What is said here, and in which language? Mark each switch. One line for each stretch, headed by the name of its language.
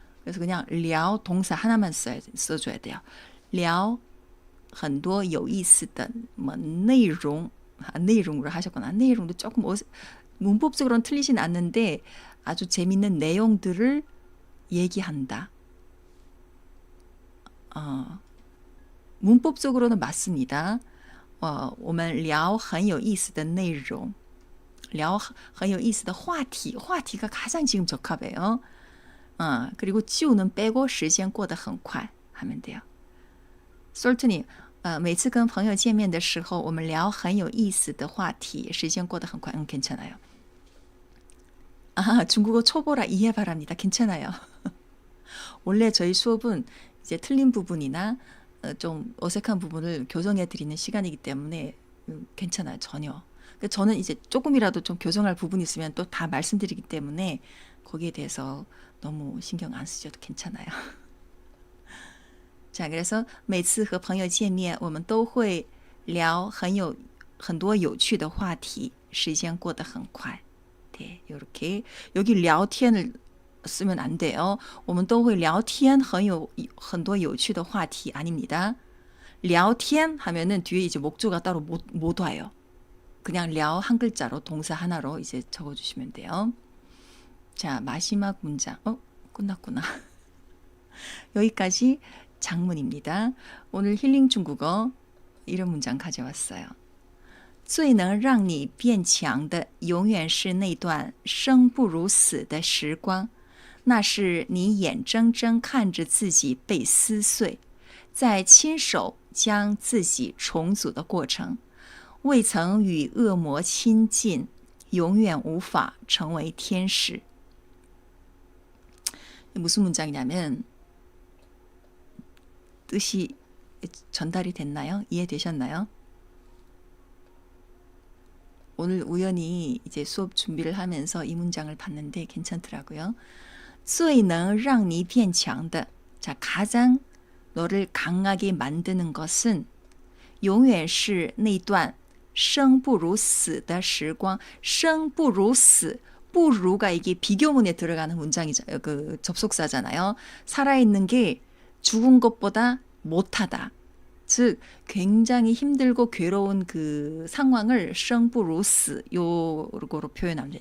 Korean: 그래서 그냥 聊 동사 하나만 써줘야 돼요. 聊很多有意思的뭐 내용으로 하셨거나 내용도 조금 문법적으로는 틀리진 않는데 아주 재밌는 내용들을 얘기한다. 문법적으로는 맞습니다.
Chinese: 我们聊很有意思的内容聊很有意思的话题 话题가
Korean: 가장 지금 적합해요. 그리고 지우는 빼고
Chinese: 时间过得很快
Korean: 하면 돼요.
Chinese: 솔트님, 每次跟朋友见面的时候我们聊很有意思的话题时间过得很快.
Korean: 괜찮아요. 중국어 초보라 이해 바랍니다. 괜찮아요. 원래 저희 수업은 이제 틀린 부분이나 좀 어색한 부분을 교정해 드리는 시간이기 때문에 괜찮아요. 전혀. 저는 이제 조금이라도 좀 교정할 부분이 있으면 또 다 말씀드리기 때문에 거기에 대해서 너무 신경 안 쓰셔도 괜찮아요. 자, 그래서
Chinese: 每次和朋友见面我们都会聊很多有趣的话题时间过得很快.
Korean: 네, 이렇게 여기 聊天을 쓰면 안 돼요.
Chinese: 我们都会聊天很多有趣的话题
Korean: 아닙니다. 聊天 하면은 뒤에 이제 목조가 따로 못 와요. 그냥 聊 한 글자로 동사 하나로 이제 적어주시면 돼요. 자, 마지막 문장. 끝났구나. 여기까지 장문입니다. 오늘 힐링 중국어 이런 문장 가져왔어요.
Chinese: 最能让你变强的永远是那段生不如死的时光。那是你眼睁睁看着自己被撕碎，在亲手将自己重组的过程。未曾与恶魔亲近，永远无法成为天使。
Korean: 무슨 문장이냐면 뜻이 전달이 됐나요? 이해되셨나요? 오늘 우연히 이제 수업 준비를 하면서 이 문장을 봤는데 괜찮더라고요.
Chinese: 最能让你变强的,
Korean: 자, 가장 너를 강하게 만드는 것은
Chinese: 永远是那段生不如死的时光.
Korean: 生不如死, 不如가 이게 비교문에 들어가는 문장이죠. 그 접속사잖아요. 살아있는 게 죽은 것보다 못하다. 즉 굉장히 힘들고 괴로운 그 상황을 生不如死 요거로 표현합니다.